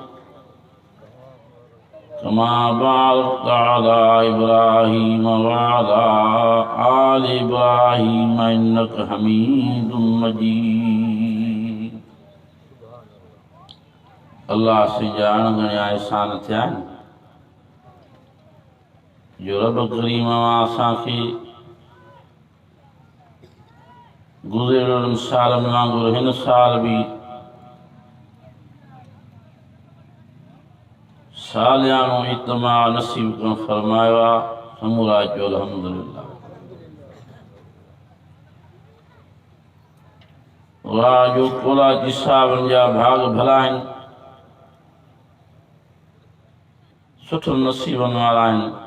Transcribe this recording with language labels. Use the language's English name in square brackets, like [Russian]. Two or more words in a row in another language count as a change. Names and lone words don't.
[Arabic] كما باركت على إبراهيم و على آل إبراهيم إنك حميد مجيد [Sindhi] अल्लाह से जान गणिया एहसान थिया आहिनि जो रब करीम असांखे गुज़िरियल सालनि वांगुरु हिन साल भी सालियानो इज्तिमा नसीब करण फरमायो आहे समूरा चयो अल्हम्दुलिल्लाह वाह जो कोलाची साहिबनि जा भाग भला आहिनि सुठो नसीबनि वारा आहिनि